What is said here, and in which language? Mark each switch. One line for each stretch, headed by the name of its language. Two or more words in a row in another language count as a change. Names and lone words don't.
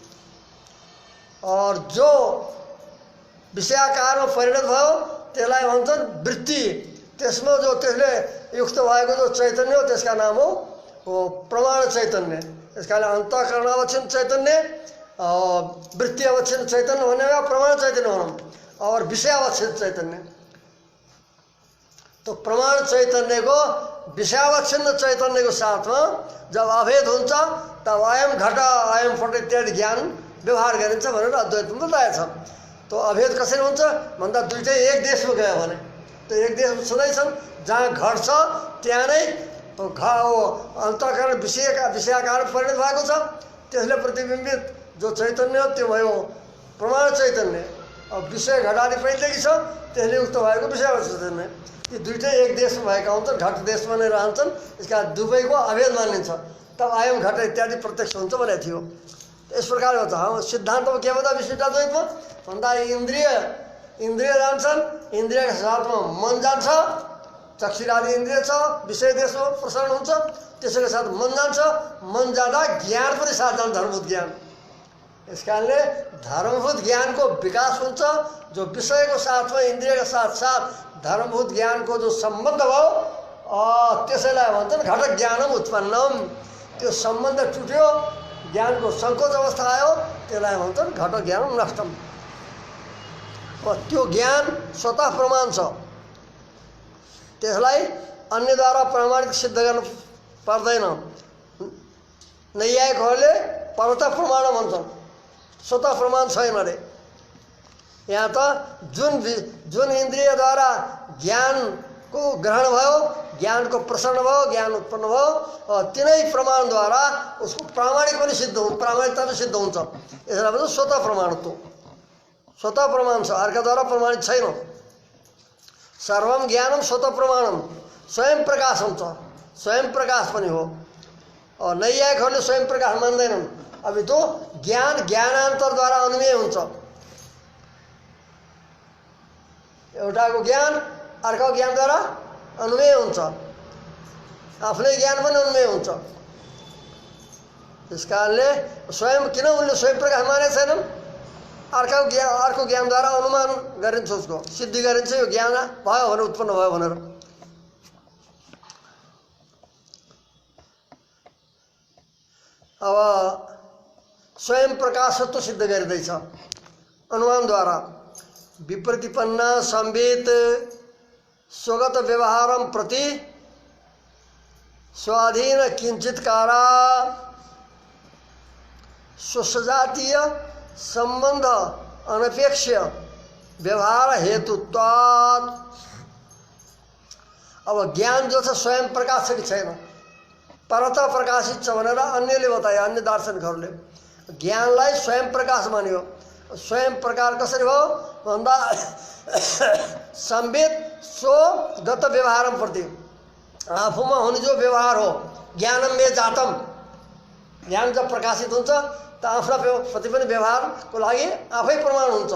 Nepali: और जो विषयाकारमा परिणत भयो त्यसलाई भन्छन् वृत्ति। त्यसमा जो त्यसले युक्त भएको जो चैतन्य हो त्यसका नाम हो प्रमाण चैतन्य। त्यसका लागि अन्तःकरणावच्छिन्न चैतन्य, वृत्ति अवच्छिन्न चैतन्य भनेगा प्रमाण चैतन्य भनौँ, और विषयावच्छिन्न चैतन्य। तो प्रमाण चैतन्य को विषयावच्छिन्न चैतन्य को साथ में जब अभेद हुन्छ तब
Sanskrit: अयम घट अयम पट
Nepali: इत्यादि ज्ञान व्यवहार गरिन्छ भनेर अद्वैतमा बताएको छ। तो अभेद कसरी हुन्छ भन्दा दुईटै एक देशमा गयो भने तो एक देशमा छँदै छन्, जहाँ घट छ त्यहाँ नै अन्तःकरण विषयाकार परिणत भएको छ, त्यसले प्रतिबिम्बित जो चैतन्य हो त्यो भयो प्रमाण चैतन्य। अब विषय घटादि पहिलेदेखि छ त्यसले युक्त भएको विषयावच्छिन्न चैतन्य। यी दुईटै एक देशमा भएका हुन्छन्, घट देशमा नै रहन्छन्, यसका दुवैको अभेद मानिन्छ, तब
Sanskrit: अयम घट
Nepali: इत्यादि प्रत्यक्ष हुन्छ भनेको थियो।
Hindi: इस प्रकार होता है सिद्धांत में क्या बता
Nepali: विशिष्टाद्वैत में भन्दा इंद्रिय जान्छन्, इंद्रिय के साथ में मन जान्छ, चक्षुरादि इंद्रिय छ, विषय देश में प्रसारण हुन्छ, त्यसैको साथ मन जान्छ, मन जाँदा ज्ञान पनि साथ जान्छ, धर्मभूत ज्ञान। इस कारणले धर्मभूत ज्ञान को विकास हुन्छ, जो विषय को साथ में इंद्रिय के साथ साथ धर्मभूत ज्ञान को जो संबंध भयो त्यसैलाई भन्छन्
Sanskrit: घट ज्ञानम उत्पन्नम।
Nepali: त्यो संबंध टुट्यो, ज्ञान को संकोच अवस्था आयो, त्यसलाई भन्छन्
Sanskrit: घट ज्ञानम नष्टम।
Nepali: त्यो ज्ञान स्वतः प्रमाण छ, त्यसलाई अन्यद्वारा प्रमाणित सिद्ध गर्न पर्दैन। नैयायिकहरूले परत प्रमाण भन्छन्, स्वतः प्रमाण छैन रे। यहाँ त जुन इन्द्रियद्वारा ज्ञान को ग्रहण भयो, ज्ञान को प्रसरण भयो, ज्ञान उत्पन्न भयो, तिनै प्रमाणद्वारा उसको प्रामाणिक पनि सिद्ध हुन्छ, प्रामाणिकता पनि सिद्ध हुन्छ। यसलाई भन्छ स्वतः प्रमाणत्व। स्वतः प्रमाण छ, अर्काद्वारा प्रमाणित छैन।
Sanskrit: सर्वम ज्ञानम स्वतः प्रमाणम,
Nepali: स्वयं प्रकाश हुन्छ, स्वयं प्रकाश पनि हो। नैयायिकहरूले स्वयं प्रकाश मान्दैनन्। अभी तो ज्ञान ज्ञानान्तरद्वारा अनुमेय हुन्छ। एउटाको ज्ञान अर्को ज्ञानद्वारा अनुमेय हुन्छ, आफ्नै ज्ञान पनि अनुमेय हुन्छ। त्यस कारणले स्वयं किन उनले स्वयं प्रकाश मानेका छैनन्? अर्को ज्ञानद्वारा अनुमान गरिन्छ, उसको सिद्धि गरिन्छ, यो ज्ञान भयो भनेर, उत्पन्न भयो भनेर। अब स्वयं प्रकाशत्व सिद्ध गरिँदैछ अनुमानद्वारा।
Sanskrit: विप्रतिपन्न संवित स्वगत व्यवहारम प्रति स्वाधीन किंचितकारा स्वसजातीय संबंध अनपेक्ष व्यवहार हेतुत्वात्।
Nepali: अब ज्ञान जो छ स्वयं प्रकाश कि छैन, परत प्रकाशित छ भनेर अन्यले बताए, अन्य दार्शनिकहरूले ज्ञानलाई स्वयं प्रकाश मान्यो। स्वयं प्रकाश कसरी हो भन्दा
Sanskrit: संवेद स्वगत व्यवहारम प्रति,
Nepali: आफूमा हुने जो व्यवहार हो,
Sanskrit: ज्ञानम में जातम,
Nepali: ज्ञान जब प्रकाशित हुन्छ त आफ्ना प्रति पनि व्यवहारको लागि आफै प्रमाण हुन्छ।